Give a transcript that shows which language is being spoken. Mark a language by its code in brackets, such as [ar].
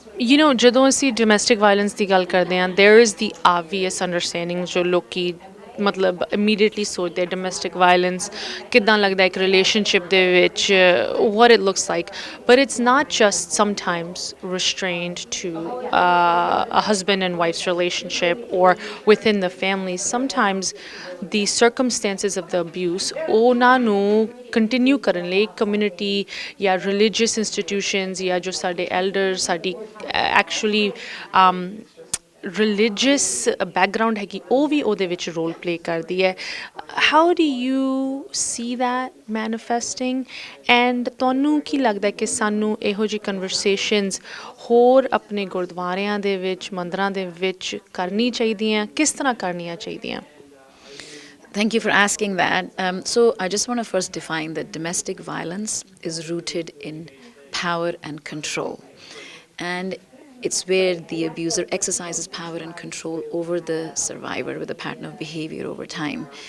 [pa] ਜਦੋਂ ਅਸੀਂ domestic violence ਦੀ ਗੱਲ ਕਰਦੇ ਹਾਂ, [en] there is the obvious understanding [pa] ਜੋ ਲੋਕੀ ਮਤਲਬ ਇਮੀਡੀਏਟਲੀ ਸੋਚਦੇ ਡੋਮੈਸਟਿਕ ਵਾਇਲੈਂਸ ਕਿੱਦਾਂ ਲੱਗਦਾ ਇੱਕ ਰਿਲੇਸ਼ਨਸ਼ਿਪ ਦੇ ਵਿੱਚ, [en] what it looks like, but it's not just sometimes restrained to a husband and wife's relationship or within the family. Sometimes the circumstances of the abuse [pa] ਉਹਨਾਂ ਨੂੰ ਕੰਟੀਨਿਊ ਕਰਨ ਲਈ ਕਮਿਊਨਿਟੀ ਜਾਂ [en] religious institutions [pa] ਜਾਂ ਜੋ ਸਾਡੇ elders ਸਾਡੀ actually religious background ਹੈਗੀ ਉਹ ਵੀ ਉਹਦੇ ਵਿੱਚ ਰੋਲ ਪਲੇ ਕਰਦੀ ਹੈ [en] how do you see that manifesting [pa] and ਤੁਹਾਨੂੰ ਕੀ ਲੱਗਦਾ ਕਿ ਸਾਨੂੰ ਇਹੋ ਜਿਹੀ ਕਨਵਰਸੇਸ਼ਨਸ ਹੋਰ ਆਪਣੇ ਗੁਰਦੁਆਰਿਆਂ ਦੇ ਵਿੱਚ ਮੰਦਰਾਂ ਦੇ ਵਿੱਚ ਕਰਨੀ ਚਾਹੀਦੀਆਂ ਕਿਸ ਤਰ੍ਹਾਂ ਕਰਨੀਆਂ ਚਾਹੀਦੀਆਂ [en] Thank you for asking that. So, I just want to first define that domestic violence is rooted in power and control. And it's where the abuser exercises power and control over the survivor with a pattern of behavior over time.